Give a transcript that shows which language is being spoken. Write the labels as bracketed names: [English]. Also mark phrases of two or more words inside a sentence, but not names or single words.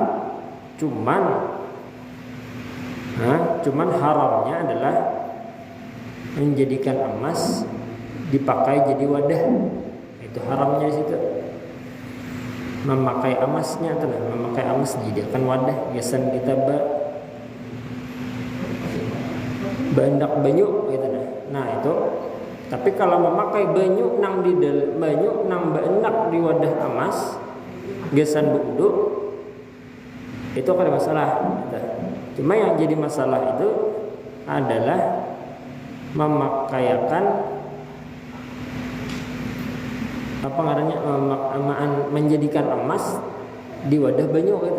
[Indonesian] Cuman haramnya adalah menjadikan emas dipakai jadi wadah. Itu haramnya di situ. Memakai emasnya dijadikan wadah, biasanya kita [Banjar] bandak banyu [Indonesian] gitu nah itu. [Banjar] Tapi kalau memakai banyu nang banyak di wadah emas gesan wudu itu kada masalah. [Indonesian] Cuma yang jadi masalah itu adalah memakaikan menjadikan emas di wadah banyu gitu.